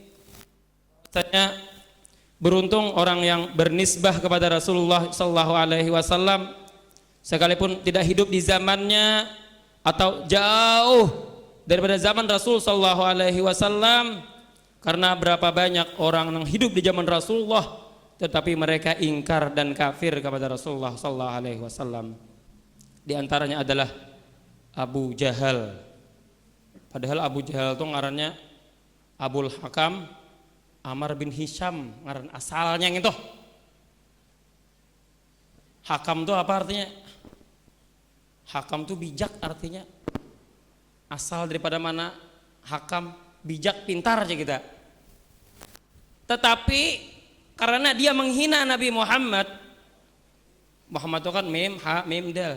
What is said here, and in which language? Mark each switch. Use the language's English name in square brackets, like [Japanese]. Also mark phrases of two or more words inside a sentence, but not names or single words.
[Indonesian] katanya beruntung orang yang bernisbah kepada Rasulullah [Arabic] صلى الله عليه وسلم [Indonesian] sekalipun tidak hidup di zamannya atau jauh daripada zaman Rasul [Arabic] صلى الله عليه وسلم, [Indonesian] karena berapa banyak orang yang hidup di zaman Rasulullah tetapi mereka ingkar dan kafir kepada Rasulullah [Arabic] صلى الله عليه وسلم. [Indonesian] Di antaranya adalah Abu Jahal. [Banjar] Padahal Abu Jahal itu ngarannya Abul Hakam Amr bin Hisham, ngaran asalnya gitu. [Indonesian] Hakam itu apa artinya? Hakam itu bijak artinya. Asal daripada mana? Hakam, bijak, pintar aja kita. Tetapi karena dia menghina Nabi Muhammad, Muhammad itu kan mim, ha, mim, dal.